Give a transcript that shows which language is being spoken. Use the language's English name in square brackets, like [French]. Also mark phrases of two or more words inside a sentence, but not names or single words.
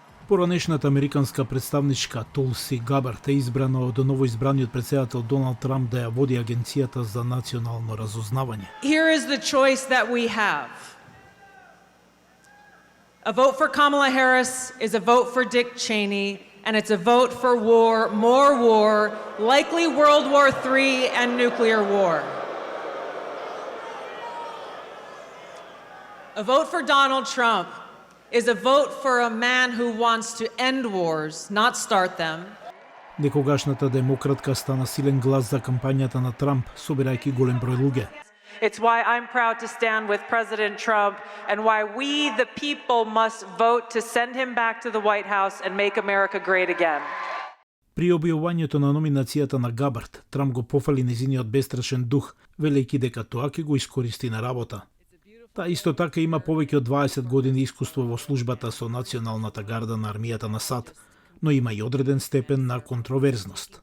[Macedonian] Поранешната американска представничка Тулси Габард е избрана од новоизбраниот претседател Доналд Трамп да ја води Агенцијата за национално разузнавање. [English] Here is the choice that we have. A vote for Kamala Harris is a vote for Dick Cheney, and it's a vote for war, more war, likely World War III and nuclear war. A vote for Donald Trump is a vote for a man who wants to end wars, not start them. [Macedonian] Некогашната демократка стана силен глас за кампањата на Трамп, собирајќи голем број луѓе. [English] It's why I'm proud to stand with President Trump and why we, the people, must vote to send him back to the White House and make America great again. [Macedonian] При објавувањето на номинацијата на Габард, Трамп го пофали незиниот бестрашен дух, велејќи дека тоа ќе го искористи на работа. Таа исто така има повеќе од 20 години искуство во службата со Националната гарда на армијата на САД, но има и одреден степен на контроверзност.